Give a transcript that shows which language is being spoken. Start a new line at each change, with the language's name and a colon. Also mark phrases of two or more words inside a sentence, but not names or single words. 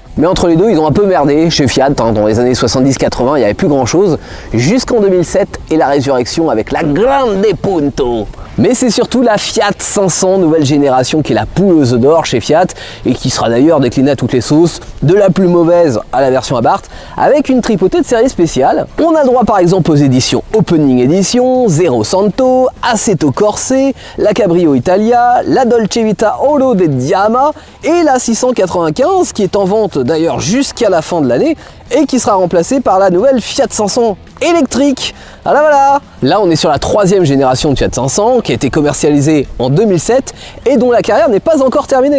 French: Mais entre les deux ils ont un peu merdé chez Fiat, hein, dans les années 70-80 il n'y avait plus grand chose, jusqu'en 2007 et la résurrection avec la Grande Punto. Mais c'est surtout la Fiat 500 nouvelle génération qui est la poule aux œufs d'or chez Fiat et qui sera d'ailleurs déclinée à toutes les sauces, de la plus mauvaise à la version Abarth, avec une tripotée de séries spéciales. On a le droit par exemple aux éditions Opening Edition, Zero Santo, Assetto Corse, la Cabrio Italia, la Dolce Vita Oro de Diama et la 695 qui est en vente d'ailleurs jusqu'à la fin de l'année et qui sera remplacée par la nouvelle Fiat 500 électrique. Voilà. Là on est sur la troisième génération de Fiat 500 qui a été commercialisée en 2007 et dont la carrière n'est pas encore terminée.